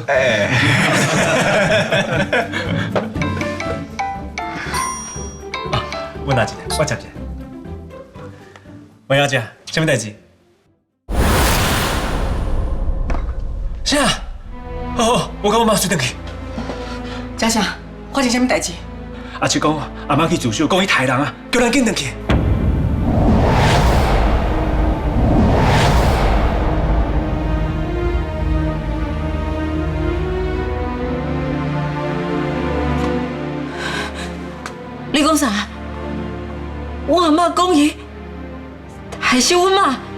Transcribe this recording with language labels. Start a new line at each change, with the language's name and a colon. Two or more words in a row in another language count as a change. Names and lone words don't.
Min Nan Chinese: 阮阿姐，我接者。喂，阿姐，什么代志？啥？好，我甲我妈随转去。嘉祥，发生什么代志？阿七讲，阿妈去自首，讲伊杀人啊，叫咱紧转去。你讲啥？我阿妈讲伊害死阮妈。